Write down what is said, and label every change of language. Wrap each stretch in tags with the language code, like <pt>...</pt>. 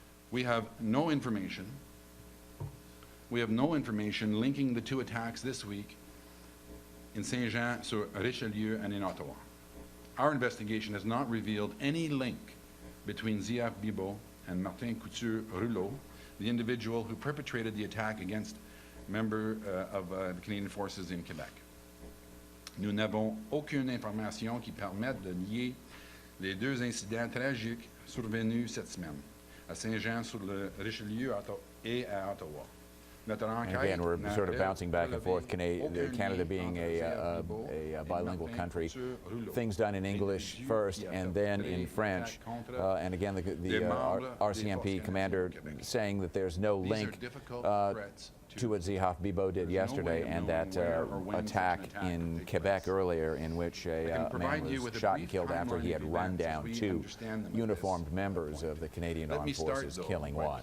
<en>We have no information linking the two attacks this week in Saint-Jean-sur-Richelieu and in Ottawa. Our investigation has not revealed any link between Zihaf Bibo and Martin Couture-Rouleau, the individual who perpetrated the attack against a member of the Canadian Forces in Quebec.</en> <fr>Nous n'avons aucune information qui permette de lier les deux incidents tragiques survenus cette semaine à Saint-Jean-sur-le-Richelieu et à Ottawa.</fr> <en>And again, we're sort of bouncing back and forth, Canada being a bilingual country. Things done in English first and then in French. And again, the RCMP commander saying that there's no link to what Zihaf Bibo did yesterday and that attack in Quebec earlier in which a man was shot and killed after he had run down two uniformed members of the Canadian Armed Forces, killing one.</en>